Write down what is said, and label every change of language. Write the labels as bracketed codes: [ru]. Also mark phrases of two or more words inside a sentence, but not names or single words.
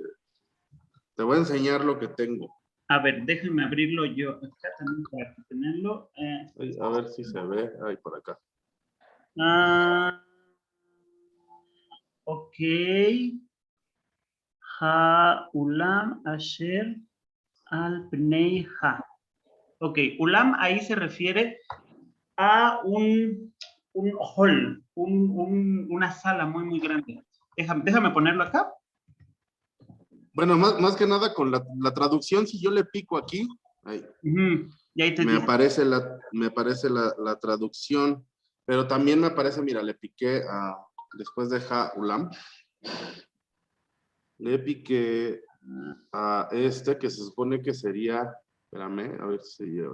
[es] Te voy a enseñar lo que tengo. A ver, déjame abrirlo yo acá también para tenerlo. Ay, a ver si se ve. Ay, por acá. Ah, ok. [he] Ha, אולם, אשר, על, פני, ה. [es] Ok, ulam ahí se refiere a un hall, una sala muy, muy grande. Déjame ponerlo acá. Bueno, más que nada con la traducción, si yo le pico aquí, ahí, Y ahí te me dice. aparece la traducción, pero también me aparece, mira, le piqué después de [he] האולם, [es] le piqué a este que se supone que sería, espérame, a ver si se lleva.